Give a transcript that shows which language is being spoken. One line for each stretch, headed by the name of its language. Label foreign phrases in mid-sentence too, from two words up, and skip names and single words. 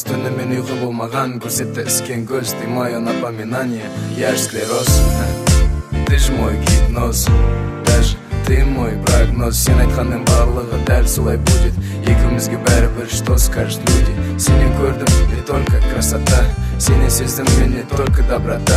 Kazakh: Түнімен ұйқы болмаған көрсетті іскен көз.
Russian: Ты мое напоминание, я ж склероз. Ты ж мой гипноз, даже ты мой прогноз.
Kazakh: Сен айтқанның барлығы дәл солай будет. Екеумізге бәрібір
Russian: что скажут люди.
Kazakh: Сенен көрдім
Russian: не только красота,
Kazakh: сенен сездім мен
Russian: не только доброта.